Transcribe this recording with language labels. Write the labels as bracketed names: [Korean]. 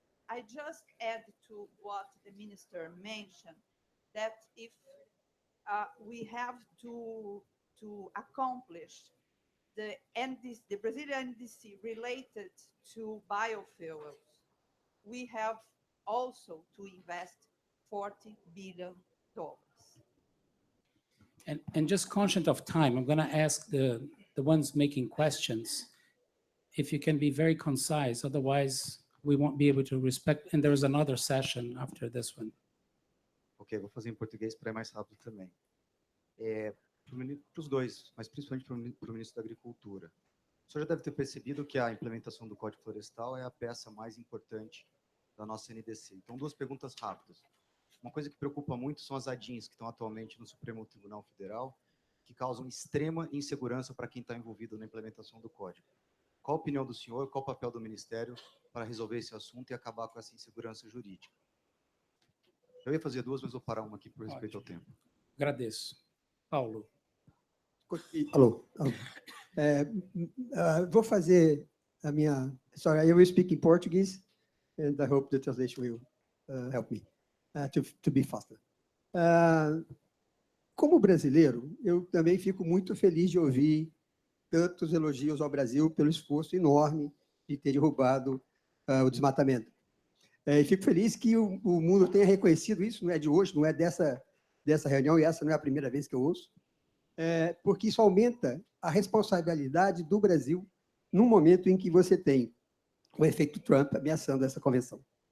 [English] I just add to what the minister mentioned, that if we have to accomplish the Brazilian NDC related to biofuels, we have also to invest $40 billion. And just conscious of time, I'm going to ask the ones making questions if you can be very concise, otherwise we won't be able to respect, and there's another session after this one. [Portuguese] Ok, vou fazer em português para ir mais rápido também. Para os dois, mas principalmente para o ministro da Agricultura. O senhor já deve ter percebido que a implementação do Código Florestal é a peça mais importante da nossa NDC. Então, duas perguntas rápidas. Uma coisa que preocupa muito são as ADINs que estão atualmente no Supremo Tribunal Federal, que causam extrema insegurança para quem está envolvido na implementação do Código. Qual a opinião do senhor, qual o papel do Ministério para resolver esse assunto e acabar com essa insegurança jurídica? Eu ia fazer duas, mas vou parar uma aqui por respeito ao tempo. Agradeço. Paulo. Alô. Vou fazer a minha... [English] Sorry, I will speak in Portuguese, and I hope the translation will help me to be faster. [Portuguese] Como brasileiro, eu também fico muito feliz de ouvir tantos elogios ao Brasil pelo esforço enorme de ter derrubado o desmatamento. E fico feliz que o mundo tenha reconhecido isso, não é de hoje, não é dessa reunião, e essa não é a primeira vez que eu ouço, porque isso aumenta a responsabilidade do Brasil num momento em que você tem o efeito Trump ameaçando essa convenção.